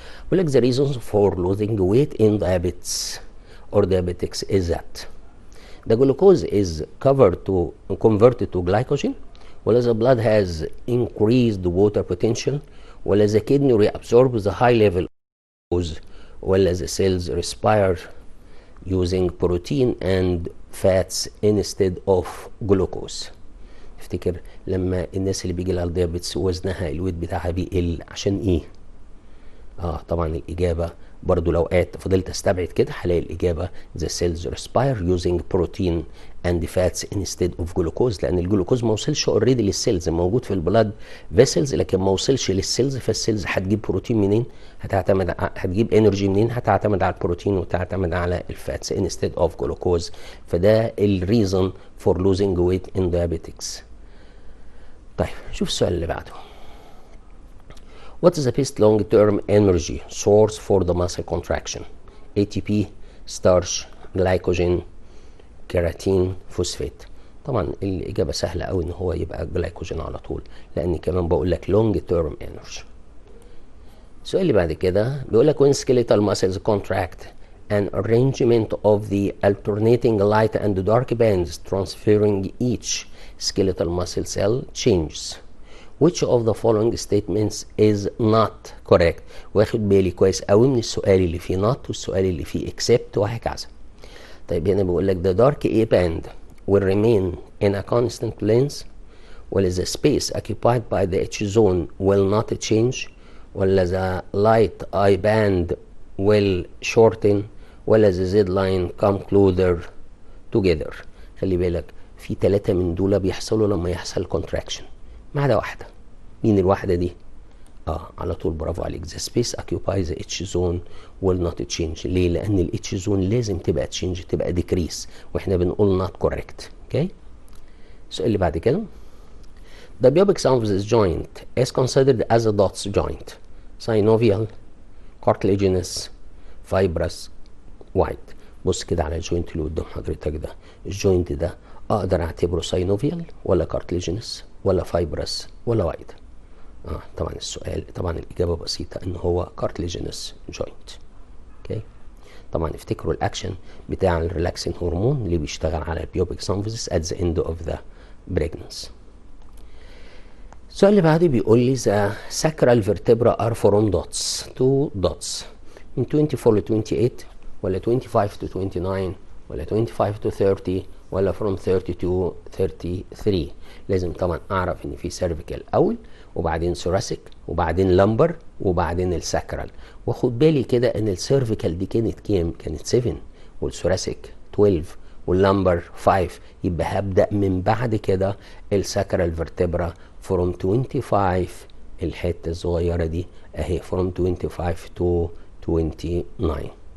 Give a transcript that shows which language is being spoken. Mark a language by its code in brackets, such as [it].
[ar] بيقول لك [en] the reasons for losing weight in diabetes or diabetics is that the glucose is converted to glycogen, ولا the blood has increased water potential, ولا the kidney reabsorbs the high level of glucose, ولا the cells respire using protein and fats instead of glucose. [ar] افتكر لما الناس اللي بيجي لها الديابيتس وزنها الويت بتاعها بيقل عشان ايه؟ طبعا الإجابة برضو لو فضلت استبعد كده هلاقي الإجابة [en] the cells respire using protein and fats instead of glucose، [ar] لأن الجلوكوز ما وصلش اوريدي للسيلز، موجود في البلاد فيسلز لكن ما وصلش للسيلز، فالسيلز هتجيب بروتين منين؟ هتجيب انرجي منين؟ هتعتمد على البروتين وتعتمد على الفاتس [en] instead of glucose. [ar] فده الريزن [en] for losing weight in diabetics. [ar] طيب شوف السؤال اللي بعده. [en] What is the best long-term energy source for the muscle contraction? ATP, starch, glycogen, creatine, phosphate. [ar] طبعا الإجابة سهلة أوي إن هو يبقى جلايكوجين على طول، لأن كمان بقول لك [en] long-term energy. [ar] السؤال اللي بعد كده بيقول لك [en] when skeletal muscles contract an arrangement of the alternating light and dark bands transferring each skeletal muscle cell changes. Which of the following statements is not correct؟ [ar] واخد بالي كويس قوي من السؤال اللي فيه not والسؤال اللي فيه except وهكذا. طيب هنا بيقول لك [en] the dark A band will remain in a constant length، ولا the space occupied by the H zone will not change، ولا the light I band will shorten، ولا the Z line come closer together. [ar] خلي بالك في 3 من دول بيحصلوا لما يحصل contraction ما عدا واحدة. مين الواحدة دي؟ على طول برافو عليك. [en] the space occupies the H zone will not change. [ar] ليه؟ لأن ال H zone لازم تبقى change، تبقى decrease، واحنا بنقول not correct. اوكي؟ السؤال اللي بعد كده. [en] The pubic symphysis joint is considered as a dots joint. synovial, cartilaginous, fibrous, wide. [ar] بص كده على الجوينت اللي قدام حضرتك ده، الجوينت ده اقدر اعتبره synovial ولا cartilaginous ولا fibrous ولا wide؟ طبعا طبعا الإجابة بسيطة إن هو cartilaginous joint. اوكي، طبعا افتكروا الأكشن بتاع الريلاكسين هرمون اللي بيشتغل على البيوبيك سامفيسيس [en] at the end of the pregnancy. [ar] السؤال اللي بعده بيقول لي [en] the sacral vertebra are from dots، [ar] 2 dots من 24 ل 28 ولا 25 to 29 ولا 25 to 30 ولا from 30 to 33. لازم طبعا اعرف ان في سيرفيكال اول وبعدين ثوراسيك وبعدين لمبر وبعدين الساكرال، واخد بالي كده ان السيرفيكال دي كانت كام؟ كانت 7 والثوراسيك 12 واللمبر 5. يبقى هبدأ من بعد كده الساكرال فيرتبرا from 25 الحتة الصغيرة دي اهي from 25 to 29.